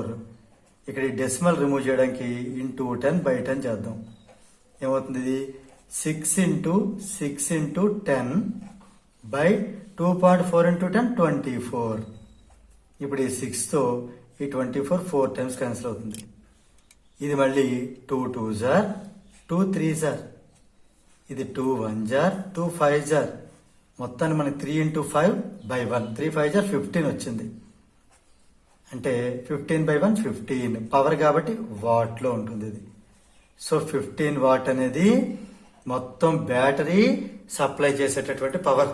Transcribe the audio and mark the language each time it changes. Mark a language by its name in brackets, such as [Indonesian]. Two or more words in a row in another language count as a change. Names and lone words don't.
[Telugu] ఇక్కడ ఈ [English] decimal remove [Telugu] చేయడానికి ఇంటూ 10/10 చేద్దాం. ఏమవుతుంది? ఇది 6 × 6 × 10/2.4 × 10 24. ఇప్పుడు ఈ 6 తో ఈ 24 [English] 4 times cancel [Telugu] అవుతుంది. ఇది మళ్ళీ [English] 2 2s are 2 3s are. ఇది 2 1s are 2 5s are. [Telugu] మొత్తాన్ని మనకి 3 × 5/1 [English] 3 5s are 15 [Telugu] వచ్చింది. అంటే 15/1 15 పవర్ కాబట్టి వాట్ లో ఉంటుంది ఇది. సో 15 watt అనేది మొత్తం [English] battery supply [Telugu] చేసేటటువంటి పవర్.